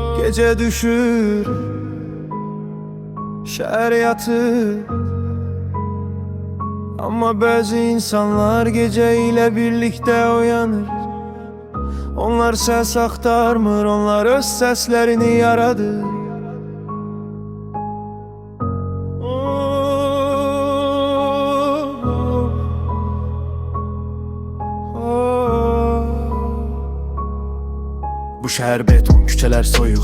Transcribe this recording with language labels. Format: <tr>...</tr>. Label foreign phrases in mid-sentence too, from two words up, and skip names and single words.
<tr>Gece düşür, şehir yatır. Ama bazı insanlar gece ile birlikte uyanır. Onlar ses aktarmır, onlar öz seslerini yaradır.</tr> <az>Bu şəhər beton, küçələr soyuq.</az>